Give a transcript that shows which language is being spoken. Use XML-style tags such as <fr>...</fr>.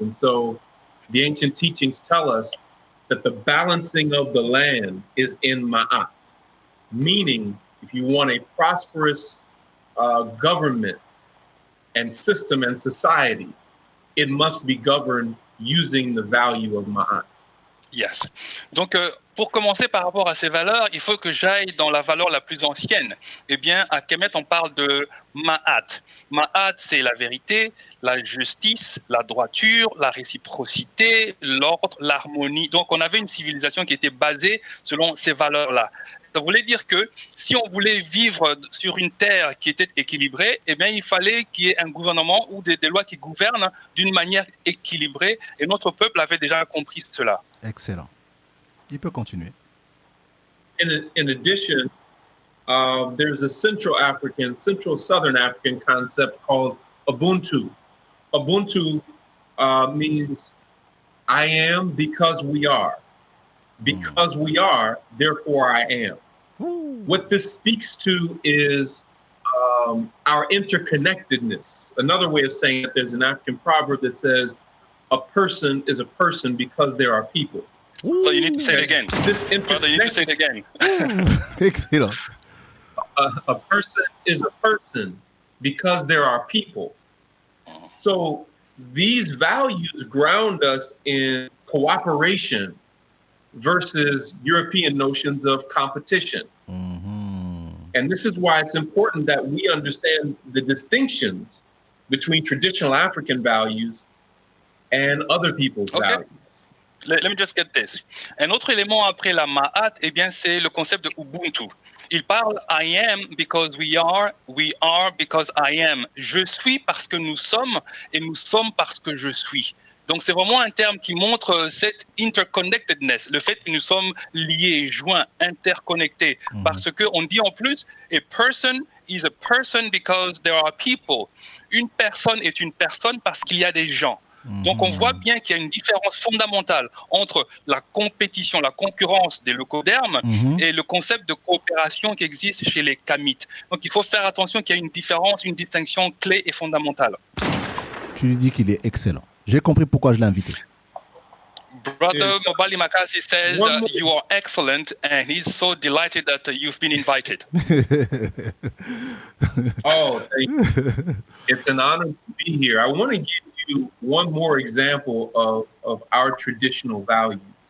<en>And so the ancient teachings tell us that the balancing of the land is in Ma'at, meaning if you want a prosperous government and system and society, it must be governed using the value of ma'at. Yes.</en> <fr>Donc, pour commencer par rapport à ces valeurs, il faut que j'aille dans la valeur la plus ancienne. Eh bien, à Kemet, on parle de Ma'at. Ma'at, c'est la vérité, la justice, la droiture, la réciprocité, l'ordre, l'harmonie. Donc, on avait une civilisation qui était basée selon ces valeurs-là. Ça voulait dire que si on voulait vivre sur une terre qui était équilibrée, eh bien, il fallait qu'il y ait un gouvernement ou des lois qui gouvernent d'une manière équilibrée. Et notre peuple avait déjà compris cela. Excellent. Il peut continuer.</fr> <en>In addition, there's a Central Southern African concept called Ubuntu. Ubuntu means I am because we are. Because we are, therefore I am. Ooh. What this speaks to is our interconnectedness. Another way of saying it, there's an African proverb that says, a person is a person because there are people. So you need to say it again. Brother, you need to say it again. Excellent. A person is a person because there are people. So these values ground us in cooperation versus European notions of competition. Mm-hmm. And this is why it's important that we understand the distinctions between traditional African values and other people's values. Let me just get this.</en> <fr>Un autre élément après la Ma'at, eh bien, c'est le concept de Ubuntu. Il parle</fr> <en>I am because we are because I am.</en> <fr>Je suis parce que nous sommes et nous sommes parce que je suis. Donc, c'est vraiment un terme qui montre cette interconnectedness, le fait que nous sommes liés, joints, interconnectés. Parce qu'on dit en plus,</fr> <en>a person is a person because there are people.</en> <fr>Une personne est une personne parce qu'il y a des gens. Donc, on voit bien qu'il y a une différence fondamentale entre la compétition, la concurrence des leucodermes et le concept de coopération qui existe chez les kamites. Donc, il faut faire attention qu'il y a une différence, une distinction clé et fondamentale. Tu lui dis qu'il est excellent. J'ai compris pourquoi je l'ai invité.</fr> <en>Brother MOBALI MAKASI says you are excellent and he's so delighted that you've been invited. Oh, thank you. It's an honor to be here. I want to give you one more example of our traditional values.</en>